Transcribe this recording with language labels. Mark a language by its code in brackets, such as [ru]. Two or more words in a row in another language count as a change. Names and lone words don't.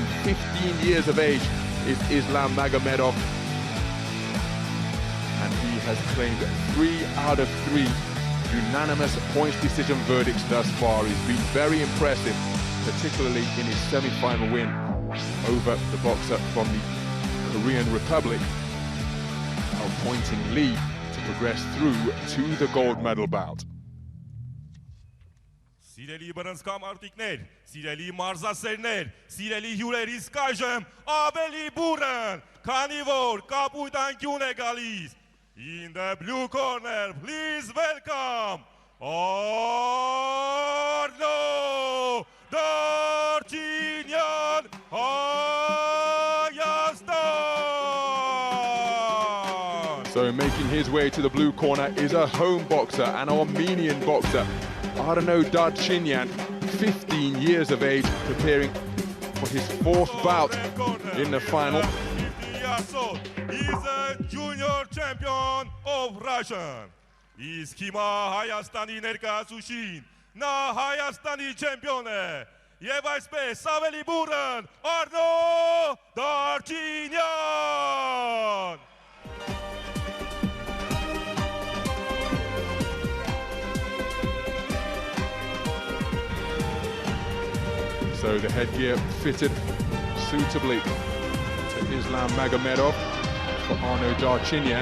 [en] 15 years of age is Islam Magomedov, and he has claimed 3 out of 3 unanimous points decision verdicts thus far. He's been very impressive, particularly in his semi-final win over the boxer from the Korean Republic, appointing Lee to progress through to the gold medal bout. [hy] Սիրելի բռնցքամարտիկներ, սիրելի մարզասերներ, սիրելի հյուրեր, իսկ այժմ ավելի բուրըն, քանի որ կապույտ անկյուն է գալիս. [en] In the blue corner, please welcome ARNO DARCHINYAN Hayastan. So making his way to the blue corner is a home boxer, an Armenian boxer, ARNO DARCHINYAN, 15 years of age, preparing for his 4th bout in the final. He's a junior champion of Russia. [hy] Իսկ հիմա Հայաստանի ներկայացուցիչին, նա Հայաստանի չեմպիոն է, եւ այսպես ավելի բուրըն ARNO DARCHINYAN. [en] So the headgear fitted suitably to Islam Magomedov for ARNO DARCHINYAN.